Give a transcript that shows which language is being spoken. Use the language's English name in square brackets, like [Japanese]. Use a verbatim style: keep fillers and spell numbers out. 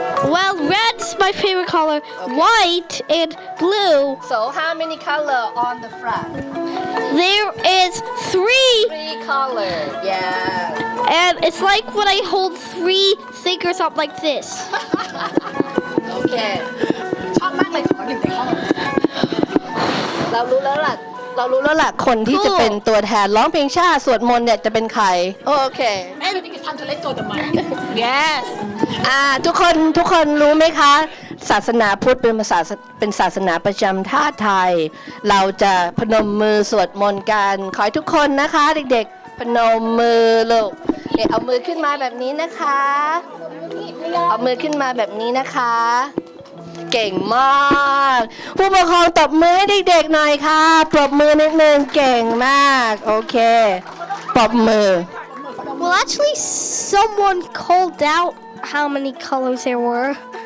[English] Well, red's my favorite color. White and blue. So how many color on the flag There is three Three color Yeah and it's like when I hold three fingers up like this. [Thai] Okay ชอบมากเลยขอหนึ่งในห้องเรารู้แล้วล่ะเรารู้แล้วล่ะคนที่จะเป็นตัวแทนร้องเพลงชาติสวดมนต์เนี่ยจะเป็นใครโอเค [English] I think it's time to let go of the mic. Yes. [Thai] อ่าทุกคนทุกคนรู้ไหมคะศาสนาพุทธเป็นศาสเป็นศาสนาประจำชาติไทย เราจะพนมมือสวดมนต์กันขอให้ทุกคนนะคะเด็กๆพนมมือลูกเนี่ยเอามือขึ้นมาแบบนี้นะคะ เอามือขึ้นมาแบบนี้นะคะ เก่งมากผู้ปกครองตบมือให้เด็กๆหน่อยค่ะปรบมือนิดนึงเก่งมากโอเคปรบมือ [English] Well, actually, someone called out how many colors there were.